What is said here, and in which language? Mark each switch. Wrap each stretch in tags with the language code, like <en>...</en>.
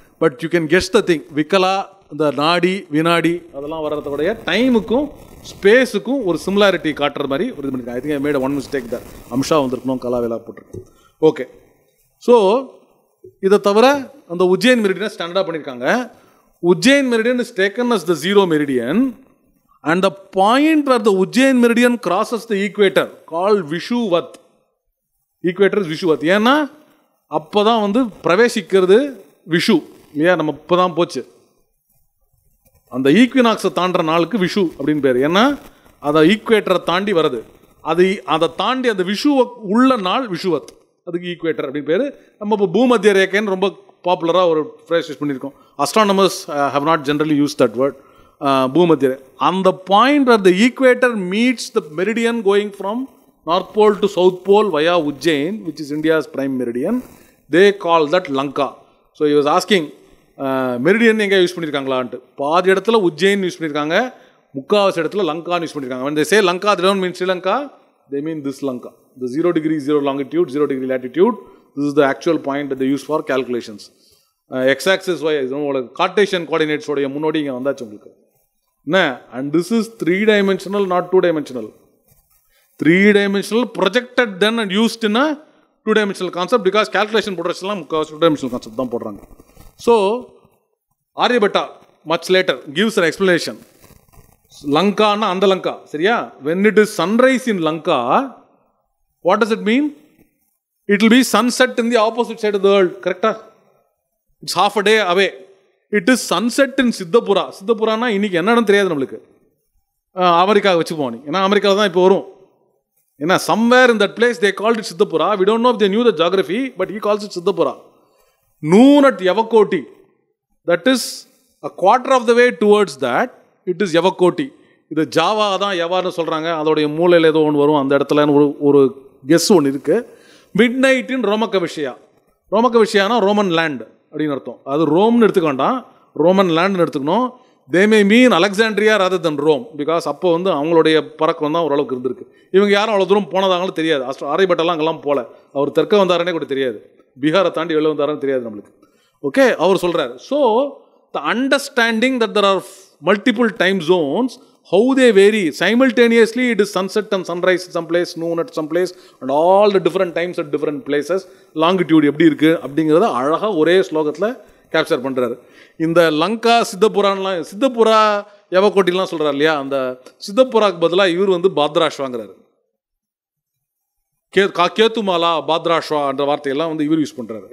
<en>But you can guess the thing.</en> <ta>விக்கலா இந்த நாடி வினாடி அதெல்லாம் வர்றதோடைய டைமுக்கும் ஸ்பேஸுக்கும் ஒரு சிமிலாரிட்டி காட்டுற மாதிரி ஒரு இது பண்ணியிருக்கேன்.</ta> <en>I think I made one mistake</en> <ta>தான். அம்ஷா வந்திருக்கணும், கலா வேலா போட்டிருக்கேன். ஓகே, ஸோ இதை தவிர அந்த உஜ்ஜைன் மெரிடியனை ஸ்டாண்டர்டாக பண்ணியிருக்காங்க.</ta> <en>Ujjain meridian is taken as the 0 மெரிடியன் and the point where the Ujjain meridian crosses the equator called Vishuvat. Equator is Vishuvat.</en> <ta>ஏன்னா அப்போ தான் வந்து பிரவேசிக்கிறது விஷு இல்லையா, நம்ம இப்போ தான் போச்சு. அந்த ஈக்வினாக்ஸை தாண்டுற நாளுக்கு விஷு அப்படின்னு பேர். ஏன்னா அதை ஈக்குவேட்டரை தாண்டி வருது. அதை தாண்டி அந்த விஷுவை உள்ள நாள் விஷுவத், அதுக்கு ஈக்குவேட்டர் அப்படின்னு பேர். நம்ம இப்போ பூமத்திய ரேகைன்னு ரொம்ப பாப்புலராக ஒரு ஃப்ரேஸ் யூஸ் பண்ணியிருக்கோம்.</ta> <en>Astronomers have not generally use that word. பூமத்திய அந்த point are the equator meets the meridian going from north pole to south pole via Ujjain, which is India's prime meridian. They call that Lanka. So he was asking meridian</en> <ta>எங்கே use பண்ணியிருக்காங்களான்ட்டு. பாதி இடத்துல Ujjain use பண்ணியிருக்காங்க, முக்காவாசி இடத்துல லங்கான்னு use பண்ணியிருக்காங்க.</ta> <en>when they say Lanka, they don't mean Sri Lanka, they mean this Lanka. The 0 degree 0 longitude, 0 degree latitude, this is the actual point that they use for calculations.</en> <ta>X-axis y, உங்களுக்கு Cartesian கோஆர்டினேட்ஸோடைய முன்னோடி இங்கே வந்தாச்சு உங்களுக்கு என்ன.</ta> <en>And this is 3-dimensional, not 2-dimensional. 3-dimensional projected then and used in a 2-dimensional concept because calculation</en> <ta>போடுறதுலாம் முக்கால்வாசி</ta> <en>2-dimensional concept</en> <ta>தான் போடுறாங்க.</ta> <en>So Aryabhatta much later gives an explanation.</en> <ta>லங்கான்னா அந்த லங்கா சரியா.</ta> <en>when it is sunrise in Lanka, what does it mean? It will be sunset in the opposite side of the world, correct? It's half a day away. It is sunset in Siddhapura.</en> <ta>சித்தபுரானா இன்னைக்கு என்னன்னு தெரியாது நம்மளுக்கு. America வச்சுப்போம் நீ, ஏன்னா அமெரிக்காவில் தான் இப்போ வரும்.</ta> <en>ஏன்னா somewhere in that place they called it Siddhapura. We don't know if they knew the geography, but he calls it Siddhapura. Noon at Yavakoti, that is a quarter of the way towards that, it is Yavakoti.</en> <ta>இது Java தான் யவான்னு சொல்கிறாங்க. அதோடைய மூலையில் ஏதோ ஒன்று வரும் அந்த இடத்துல ஒரு கெஸ் ஒன்று இருக்குது. மிட் நைட் இன் ரோமகவிஷயா. ரோமகவிஷயானா ரோமன் லேண்ட் அப்படின்னு அர்த்தம். அது ரோம்னு எடுத்துக்க வேண்டாம், ரோமன் லேண்ட்னு எடுத்துக்கணும்.</ta> <en>they may mean Alexandria rather than Rome,</en> <ta>because அப்போ வந்து அவங்களுடைய பறக்கம் தான் ஓரளவுக்கு இருந்திருக்கு. இவங்க யாரும் அவ்வளோ தூரம் போனதாங்களும் தெரியாது. ஆரியபட்டெல்லாம் அங்கெல்லாம் போகல. அவர் தெற்க வந்தாரனே கூட தெரியாது, பீகாரை தாண்டி வெளில வந்தாரன்னு தெரியாது நம்மளுக்கு. ஓகே, அவர் சொல்கிறார்.</ta> <en>So the understanding that there are multiple time zones, how they vary simultaneously, it is sunset and sunrise at some place, noon at some place, and all the different times at different places.</en> <ta>longitude எப்படி இருக்கு அப்படிங்கிறத அழகாக ஒரே ஸ்லோகத்தில் capture பண்ணுறாரு. இந்த லங்கா சித்தபுரான்லாம், சித்தபுரா யவக்கோட்டிலாம் சொல்கிறார் இல்லையா, அந்த சித்தபுராக்கு பதிலாக இவர் வந்து பாத்ராஷ்வாங்கிறாரு. கேத்துமாலா பாத்ராஷ்வா என்ற வார்த்தையெல்லாம் வந்து இவர் யூஸ் பண்ணுறாரு.</ta>